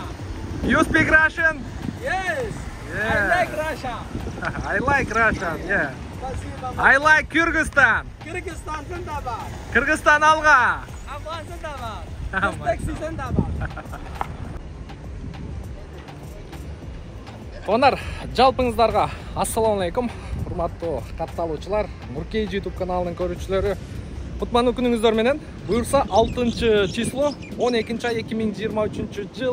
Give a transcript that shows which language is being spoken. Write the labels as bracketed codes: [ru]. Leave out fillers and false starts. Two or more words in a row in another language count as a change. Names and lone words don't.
[en] You speak Russian? Yes. Yeah. I like Russia. I like Russian, yeah. [ru] Спасибо. [en] I like Kyrgyzstan. [tr] Kırgızistan'ın da var. [ky] Kırgızstan alga. [tr] Afgan'ın da var. Özbekistan'ın da var. [ky] Конар, жалпыңыздарга ассаламу алейкум. Урматтуу катталуучулар, Нуркей YouTube каналынын көрүүчүлөрү. Кутмандуу күнүңүздөр менен. Буюрса 6 число 12 ай 2023 жыл.